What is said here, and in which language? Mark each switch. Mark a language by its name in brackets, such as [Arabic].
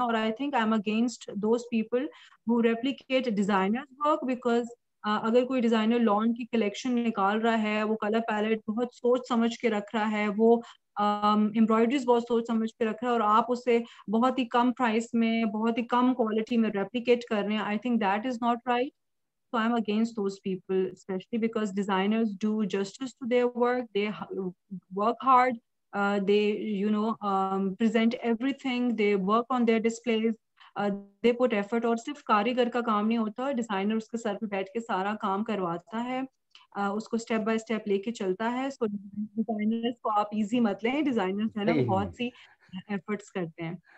[Urdu] اور [English] I think I am against those people who replicate designer work, because [Urdu] اگر کوئی designer lawn کی collection نکال رہا ہے, وہ کلر پیلٹ بہت سوچ سمجھ کے رکھ رہا ہے, وہ امبرائڈریز بہت سوچ سمجھ کے رکھ رہا ہے اور آپ اسے بہت ہی کم پرائس میں بہت ہی کم کوالٹی میں ریپلیکیٹ کر رہے ہیں, [English] I think that is not right. So I'm against those people, especially because designers do justice to their work. They work hard. They, present everything. They work on their displays. They put effort. [Urdu] اور صرف کاریگر کا کام نہیں ہوتا, designer اس کے سر پہ بیٹھ کے سارا کام کرواتا ہے, اس کو اسٹیپ بائی اسٹیپ لے کے چلتا ہے. سو ڈیزائنرز کو آپ ایزی مت لیں, ڈیزائنرز جو ہے نا بہت سی ایفرٹس کرتے ہیں.